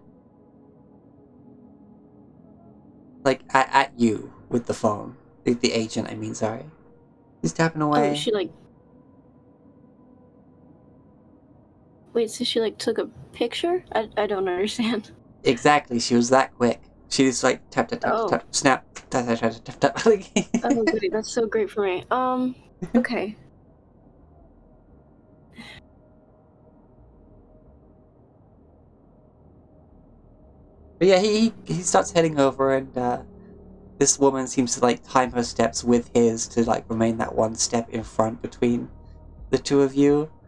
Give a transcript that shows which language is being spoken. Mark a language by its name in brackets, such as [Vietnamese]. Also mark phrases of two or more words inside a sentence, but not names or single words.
[English] Like at you with the phone. The agent, I mean, sorry. He's tapping away. Oh, she like... Wait, so she like took a picture? I don't understand. Exactly, she was that quick. She just like tap tap tap tap snap tap tap tap tap tap. Oh, goody, that's so great for me. Okay. But yeah, he starts heading over, and this woman seems to like time her steps with his to like remain that one step in front between the two of you.